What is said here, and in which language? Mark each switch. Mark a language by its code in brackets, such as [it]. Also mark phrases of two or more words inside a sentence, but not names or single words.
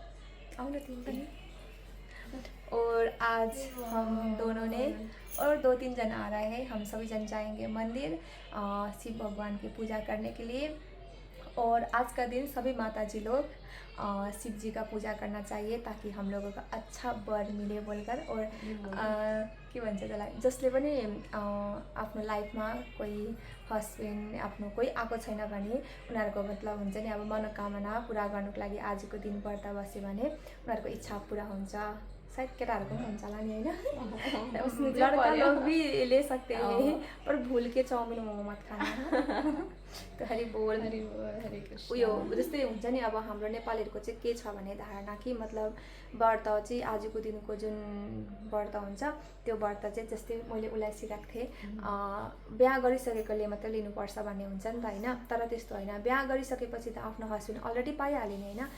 [hi] और आज हम दोनों ने और 2-3 जन आ रहे हैं, हम सभी जन जाएंगे मंदिर शिव भगवान की पूजा करने के लिए। और आज का दिन सभी माता जी लोग शिव जी का पूजा करना चाहिए ताकि हम लोगों का अच्छा वर मिले बोलकर। [ne] और के भन्छ त्यसलाई, जसले पनि आफ्नो लाइफमा कोही हस्बेन्ड आफ्नो कोही आएको छैन भने उनीहरूको मतलब हुन्छ नि, अब मनोकामना पुरा गर्नुको लागि आजको दिन व्रत बस्यो भने उनीहरूको इच्छा पुरा हुन्छ। शायद केटाहरूको पनि हुन्छ होला नि, होइन? [hi] उसमें लड़का लोग भी ले सकते हैं, पर भूल के चाउमिन मोमो मत खाना। तो हरि बोल हरे कृष्ण। [ne] उयो जस्तै हुन्छ नि, अब हाम्रो नेपालीहरूको चाहिँ के छ भने धारणा कि मतलब व्रत चाहिँ आजको दिनको जुन व्रत हुन्छ त्यो व्रत चाहिँ जस्तै मैले उसलाई सिकाएको थिएँ, बिहा गरिसकेकोले मात्रै लिनुपर्छ भन्ने हुन्छ नि त, होइन? तर त्यस्तो होइन, बिहा गरिसकेपछि त आफ्नो [en] husband already [ne] पाइहाल्यो नि, होइन?